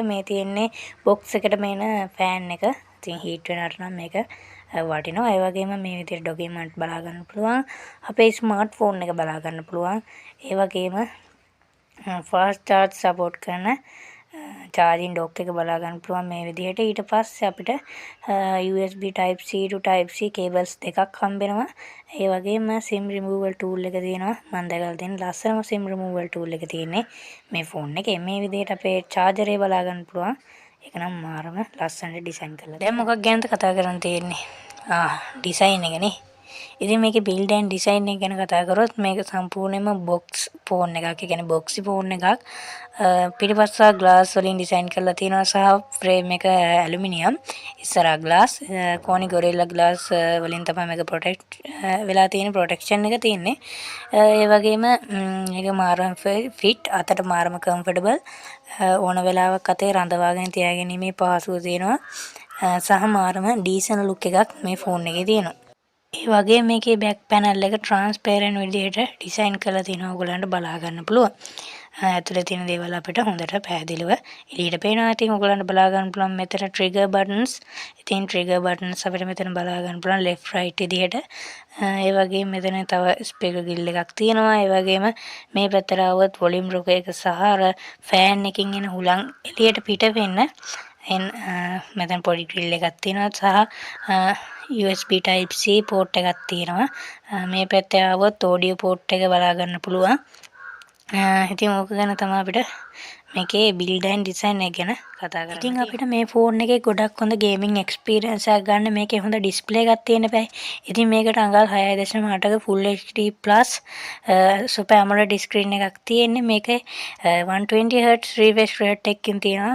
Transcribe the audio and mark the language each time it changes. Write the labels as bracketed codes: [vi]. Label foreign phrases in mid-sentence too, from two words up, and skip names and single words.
[si] මේ තියෙන්නේ box එකට මේන ෆෑන් එක. ඉතින් හීට් වෙනවට නම් මේක වටිනවා. ඒ වගේම මේ විදියට ඩොකියුමන්ට් බලා ගන්න පුළුවන්. අපේ ස්මාර්ට්ෆෝන් එක බලා ගන්න පුළුවන්. ඒ වගේම [en] fast charge support [si] කරන [en] charging dock [si] එක බලා ගන්න පුළුවන් මේ විදිහට. ඊට පස්සේ අපිට [en] USB type C to type C cables [si] දෙකක් හම්බෙනවා. ඒ වගේම [en] sim removal tool [si] එක තියෙනවා. මම දැකලා තියෙන ලස්සනම [en] sim removal tool [si] එක තියෙන්නේ මේ ෆෝන් එකේ. මේ විදිහට අපේ charger එක බලා ගන්න පුළුවන්. ඒක නම් මාරම ලස්සනට ඩිසයින් කරලා. දැන් මොකක් ගැනද කතා කරන්න තියෙන්නේ? ඩිසයින් එක නේ. ඉතින් මේකේ [en] build and design [si] එක ගැන කතා කරොත් මේක සම්පූර්ණයෙන්ම [en] box phone [si] එකක්. ඒ කියන්නේ [en] boxy phone [si] එකක්. පිටිපස්ස glass වලින් design කරලා තියෙනවා සහ frame එක aluminium. ඉස්සරහා [en] glass Koni gorilla glass [si] වලින් තමයි මේක protect වෙලා තියෙන protection එක තියෙන්නේ. ඒ වගේම මේක මාරම fit අතට මාරම comfortable ඕන වෙලාවක අතේ රඳවාගෙන තියාගැනීමේ පහසුව තියෙනවා. සහ මාරම [en] decent look [si] එකක් මේ phone එකේ තියෙනවා. ඒ වගේ මේකේ [en] back panel [si] එක transparent විදිහට design කරලා තියෙනවා. ඔයගලන්ට බලා ගන්න පුළුවන්. ඇතුලේ තියෙන දේවල් අපිට හොඳට පැහැදිලිව එළියට පේනවා. ඉතින් ඔයගලන්ට බලා ගන්න පුළුවන් මෙතන [en] trigger buttons. [si] ඉතින් [en] trigger buttons [si] අපිට මෙතන බලා ගන්න පුළුවන් [en] left right [si] විදිහට. ඒ වගේම මෙතන තව [en] speaker grill [si] එකක් තියෙනවා. ඒ වගේම මේ පැත්තට આવුවත් [en] volume rocker [si] එක සහ අර fan එකකින් එන හුලං එළියට පිට වෙන්න මෙතන පොඩි grill එකක් තියෙනවා සහ [en] USB type C port [si] එකක් තියෙනවා. මේ පැත්තේ આવොත් [en] audio port [si] එක බලා ගන්න පුළුවන්. ඉතින් ඕක ගැන තමයි අපිට මේකේ [en] build and design [si] එක ගැන කතා කරන්න. ඉතින් අපිට මේ ෆෝන් එකේ ගොඩක් හොඳ [en] gaming experience [si] එකක් ගන්න මේකේ හොඳ display එකක් තියෙන්න බෑ. ඉතින් මේකට අඟල් 6.8ක [en] full HD plus super AMOLED screen [si] එකක් තියෙන්නේ. මේකේ 120 Hz [en] refresh rate [si] එකකින් තියෙනවා.